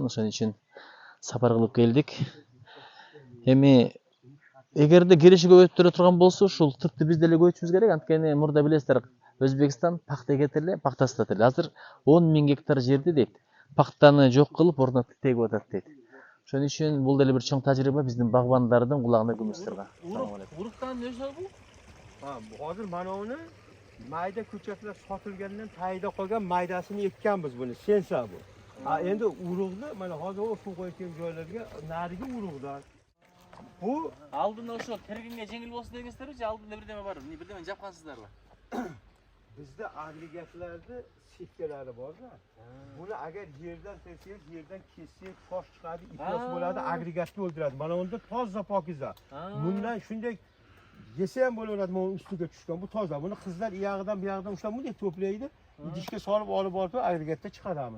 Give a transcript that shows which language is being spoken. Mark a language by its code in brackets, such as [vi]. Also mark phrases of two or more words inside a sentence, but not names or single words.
[ky] Ошон үчүн сапар кылып келдик. Эми эгерде киреше көбөйтүп тура турган болсо, ушул тытты биз деле көбөйтүшүбүз керек. Анткени мурда билесиздер, Өзбекстан пахта эгет эле, пахта сатат эле. Азыр 10 000 гектар жерди дейт, пахтаны жок кылып, ордуна тыт эгип атат дейт. Ошон үчүн бул деле бир чоң тажрыйба биздин багбандардын кулагына күмүштүр. [uz] Uruqdan ne bu? Hozir mana uni mayda ko'chatlar sotilgandan tayida qolgan maydasini ekkanmiz buni. Sensa bu. Endi uruqni mana hozir o suv qo'ygan joylarga narigi uruqdan. Bu [ky] Алдында ошо киргенге жеңил болсун дегенсиздерби же алдында бирдеме бар? Бирдеме жапкансыздарбы? [uz] bizda agregatlarda setkalari bor-da. Buni agar yerdan tersangiz, yerdan kessangiz tosh chiqadi, iflos bo'ladi, agregatni o'ldiradi. Mana unda toza pokiza. Bundan shunday yesa ham bo'laveradi, mana ustiga tushgan. Bu toza. Buni qizlar iyog'idan, bu yog'idan ushlab bunday to'playdi, idishga solib olib borib agregatda chiqaramiz.